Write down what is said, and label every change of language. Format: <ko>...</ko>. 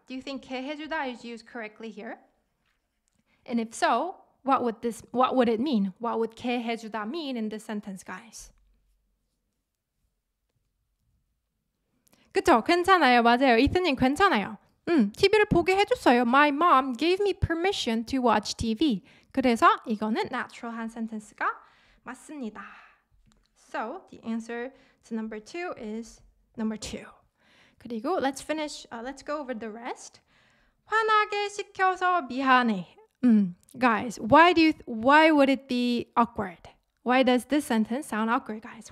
<en>Do you think 게 해주다 is used correctly here? And if so, what would it mean? What would 게 해주다 mean in this sentence, guys?</en> <ko>그쵸? 괜찮아요. 맞아요. 이트님 괜찮아요. TV를 보게 해줬어요.</ko> <en>My mom gave me permission to watch TV.</en> <ko>그래서 이거는 natural한 sentence가 맞습니다.</ko> <en>So the answer to number 2 is number 2.</en> <ko>그리고</ko> <en>let's go over the rest.</en> <ko>화나게 시켜서 미안해.</ko> <en>Guys, why would it be awkward? Why does this sentence sound awkward, guys?</en>